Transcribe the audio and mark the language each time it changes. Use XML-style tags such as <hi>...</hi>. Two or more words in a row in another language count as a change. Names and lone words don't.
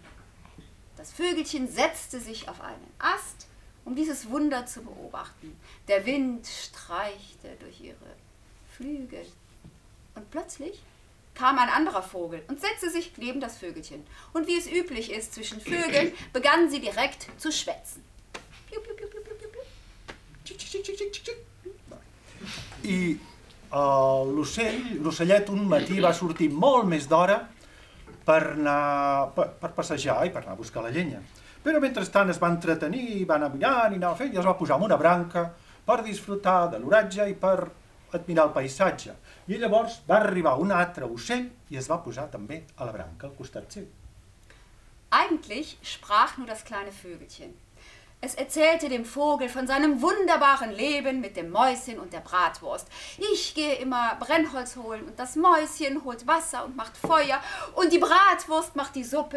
<de>Das Vögelchen setzte sich auf einen Ast, um dieses Wunder zu beobachten. Der Wind streichte durch ihre Flügel. Und plötzlich kam ein anderer Vogel und setzte sich neben das Vögelchen. Und wie es üblich ist zwischen Vögeln, begannen sie direkt zu schwätzen.</de> <ca>I l'ocellet un matí va sortir molt més d'hora per passejar i per anar a buscar la llenya. Però mentrestant es va entretenir, va anar mirant i anava fent i es va posar en una branca per disfrutar de l'oratge i per admirar el paisatge. I llavors va arribar un altre ocell i es va posar també a la branca al costat seu.</ca> <de>Eigentlich sprach nur das kleine Vögelchen. Es erzählte dem Vogel von seinem wunderbaren Leben mit dem Mäuschen und der Bratwurst. Ich gehe immer Brennholz holen und das Mäuschen holt Wasser und macht Feuer und die Bratwurst macht die Suppe.</de>